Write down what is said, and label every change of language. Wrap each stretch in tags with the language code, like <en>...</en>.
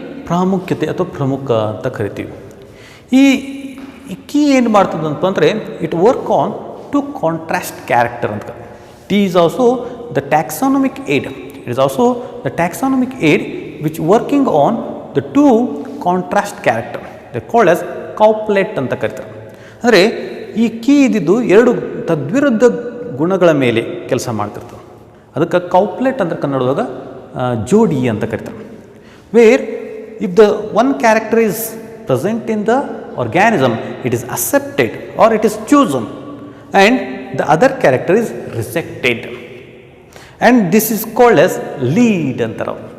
<kn>ಪ್ರಾಮುಖ್ಯತೆ ಅಥವಾ ಪ್ರಮುಖ ಅಂತ ಕರಿತೀವಿ. ಈ ಕೀ ಏನು ಮಾಡ್ತದಂತ ಅಂದರೆ</kn> <en>it work on to contrast character</en> <kn>ಅಂತ.</kn> <en>It is also the taxonomic aid. It is also the taxonomic aid which working on the two contrast character. They called as couplet</en> <kn>ಅಂತ ಕರೀತಾರೆ. ಅಂದರೆ ಈ ಕೀ ಇದ್ದಿದ್ದು ಎರಡು ತದ್ವಿರುದ್ಧ ಗುಣಗಳ ಮೇಲೆ ಕೆಲಸ ಮಾಡ್ತಿರ್ತದೆ. ಅದಕ್ಕೆ ಕೌಪ್ಲೆಟ್ ಅಂದರೆ ಕನ್ನಡದಾಗ ಜೋಡಿ ಅಂತ ಕರೀತಾರೆ.</kn> <en>Where if the one character is present in the organism, it is accepted or it is chosen and the other character is rejected, and this is called as lead ಅಂತಾರೆ.</en>